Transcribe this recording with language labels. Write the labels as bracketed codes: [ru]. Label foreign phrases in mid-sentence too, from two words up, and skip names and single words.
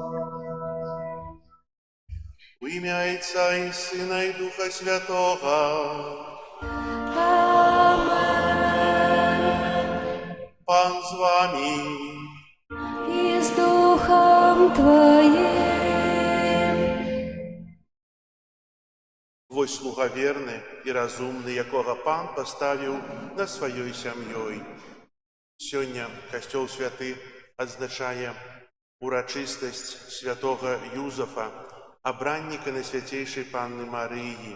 [uk] У ім'я Отця і Сина і Духа Святого. Амен. Пан з вами. І з Духом Твоїм. [be] Вось слуга верны і разумны, якога Пан паставіў над сваёй сям'ёй. Сёння Касцёл святы адзначае урачыстасць святога Юзафа, абранніка Найсвяцейшай Панны Марыі.